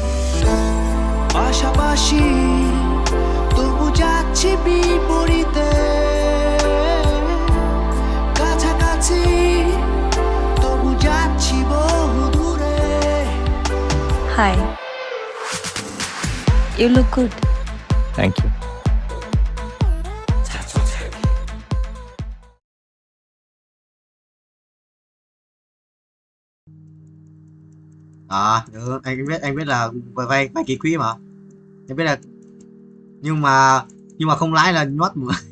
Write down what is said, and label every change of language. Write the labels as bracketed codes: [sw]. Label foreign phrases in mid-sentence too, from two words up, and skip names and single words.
[bn] পাশাপাশি তবু যাচ্ছি বিপরীতে, কাছাকাছি তবু যাচ্ছি বহু দূরে। [en] হাই, You look good. Thank you. [vi] Được, anh biết là vay kỳ quý mà. Em biết là nhưng mà không lãi là nhót mà.